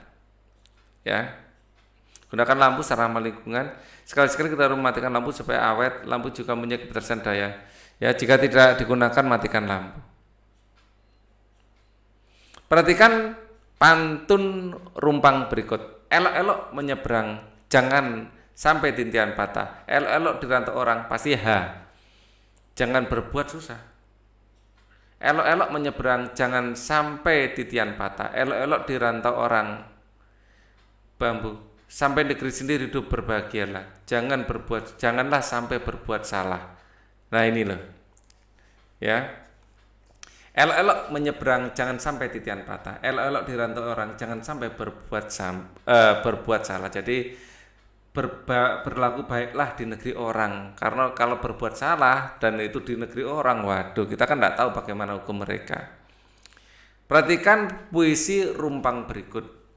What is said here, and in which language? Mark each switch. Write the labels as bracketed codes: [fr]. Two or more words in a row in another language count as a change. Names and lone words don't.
[id] Ya. Gunakan lampu secara ramah lingkungan. Sekali-sekali kita harus mematikan lampu supaya awet. Lampu juga punya kebersihan daya. Ya, jika tidak digunakan matikan lampu. Perhatikan pantun rumpang berikut. Elok-elok menyeberang, jangan sampai tintian patah. Elok-elok dirantau orang, pasti jangan berbuat susah. Elok-elok menyeberang, jangan sampai titian patah. Elok-elok dirantau orang, bambu. Sampai negeri sendiri hidup berbahagialah. Janganlah sampai berbuat salah. Nah ini loh. Ya. Elok-elok menyeberang, jangan sampai titian patah. Elok-elok dirantau orang, jangan sampai berbuat salah. Jadi berlaku baiklah di negeri orang. Karena kalau berbuat salah dan itu di negeri orang, waduh, kita kan tidak tahu bagaimana hukum mereka. Perhatikan puisi rumpang berikut.